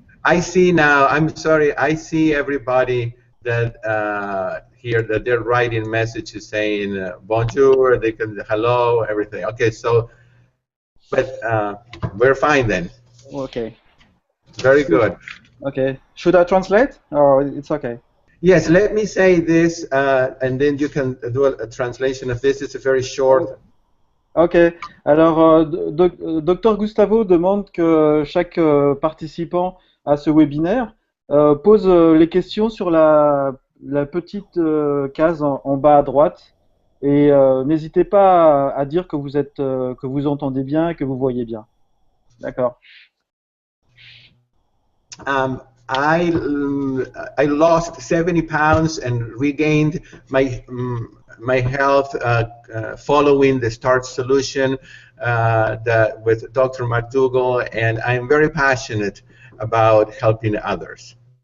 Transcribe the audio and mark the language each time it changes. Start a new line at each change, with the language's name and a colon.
English: I see now, I'm sorry, I see everybody that here, that they're writing messages saying bonjour, they can, hello, everything. Okay, so, but we're fine then. Okay. Very good. Okay. Should I translate, or it's okay? Yes, let me say this, and then you can do a translation of this. It's a very short. Ok.
French: Alors, Dr Gustavo demande que chaque participant à ce webinaire pose les questions sur la petite case en bas à droite, et n'hésitez pas à dire que vous êtes, que vous entendez bien et que vous voyez bien. D'accord.
English: I lost 70 pounds and regained my health following the Starch solution with Dr. McDougall, and I'm very passionate about helping others.